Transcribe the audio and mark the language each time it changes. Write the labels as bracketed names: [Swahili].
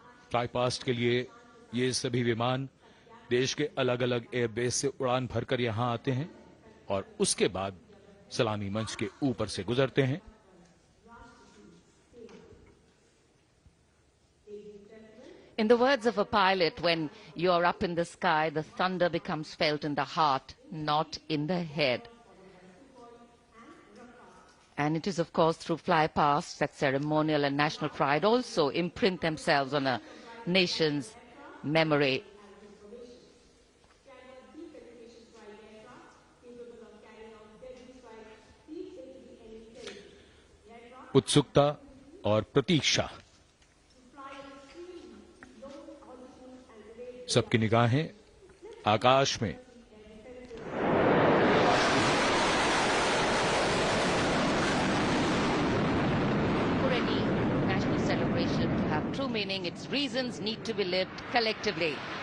[Hindi] Fly past के लिए ये सभी विमान देश के अलग अलग एयरबेस से उड़ान भरकर यहां आते हैं और उसके बाद सलामी मंच के ऊपर से गुजरते हैं। [English] In the words of a pilot, when you are up in the sky, the thunder becomes felt in the heart, not in the head. And it is, of course, through flypasts that ceremonial and national pride also imprint themselves on a nation's memory. [Hindi] उत्सुकता और प्रतीक्षा, सबकी निगाहें आकाश में। [English] For any national celebration to have true meaning, its reasons need to be lived collectively.